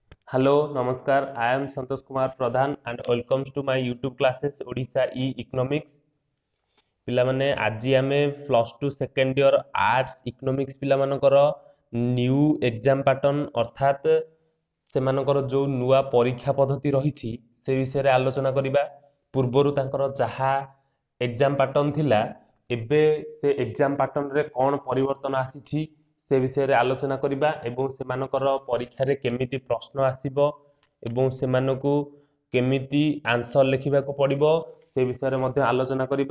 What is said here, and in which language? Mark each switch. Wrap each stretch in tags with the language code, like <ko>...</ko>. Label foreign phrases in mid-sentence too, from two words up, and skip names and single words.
<en>Hello, Namaskar. I am Santosh Kumar Pradhan and welcomes to my YouTube classes Odisha E-Economics.</en> <or>ପିଲାମାନେ ଆଜି ଆମେ +2</or> <en>second year arts economics</en> <or>ପିଲାମାନଙ୍କର</or> <en>new exam pattern</en> <or>ଅର୍ଥାତ୍ ସେମାନଙ୍କର ଯେଉଁ ନୂଆ ପରୀକ୍ଷା ପଦ୍ଧତି ରହିଛି ସେ ବିଷୟରେ ଆଲୋଚନା କରିବା। ପୂର୍ବରୁ ତାଙ୍କର ଯାହା</or> <en>exam pattern</en> <or>ଥିଲା ଏବେ ସେ</or> <en>exam patternରେ</en> <or>କ'ଣ ପରିବର୍ତ୍ତନ ଆସିଛି ସେ ବିଷୟରେ ଆଲୋଚନା କରିବା ଏବଂ ସେମାନଙ୍କର ପରୀକ୍ଷାରେ କେମିତି ପ୍ରଶ୍ନ ଆସିବ ଏବଂ ସେମାନଙ୍କୁ କେମିତି ଆନ୍ସର ଲେଖିବାକୁ ପଡ଼ିବ ସେ ବିଷୟରେ ମଧ୍ୟ ଆଲୋଚନା କରିବା।</or>